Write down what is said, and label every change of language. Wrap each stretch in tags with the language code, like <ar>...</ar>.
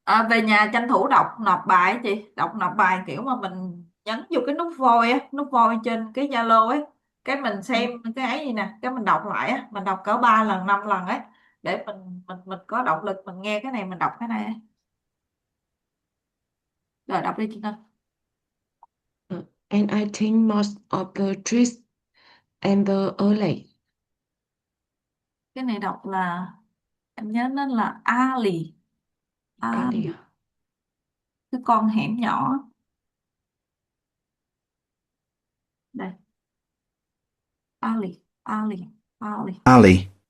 <vi>Về nhà tranh thủ đọc nộp bài á chị. Nộp bài kiểu mà mình nhấn vô cái nút voi trên cái Zalo ấy. Cái mình xem cái ấy gì nè, cái mình đọc lại á, mình đọc cỡ 3 lần 5 lần ấy để mình có động lực mình nghe cái này mình đọc cái này ấy. Rồi đọc đi chị Ngân.</vi> <en>And I think most of the trees and the alley.</en> <vi>Cái này đọc là em nhớ nó là Ali.</vi> <en>Alley.</en> <vi>Cái con hẻm nhỏ đây. Ali.</vi> <en>Alley. Ali. Alley.</en>